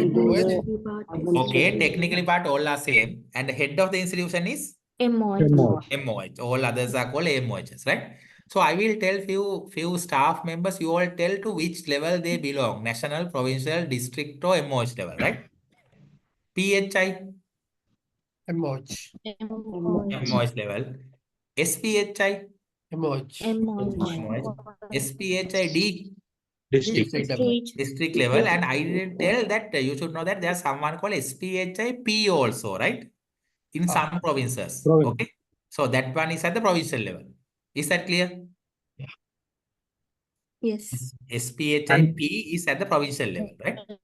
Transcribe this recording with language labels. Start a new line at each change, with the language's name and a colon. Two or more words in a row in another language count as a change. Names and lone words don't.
English: Technical MOH. part Okay, technically part all are same. And the head of the institution is MOH. MOH. All others are called AMOHs, right? So I will tell few staff members, you all tell to which level they belong, national, provincial, district or MOH level, right? PHI, MOH. MOH level. SPHI, MOH. MOH. SPHID, District. district level. And I didn't tell that you should know that there's someone called SPHIP also, right? In some provinces. Province. Okay. So that one is at the provincial level. Is that clear? Yes. SPHIP is at the provincial level, right?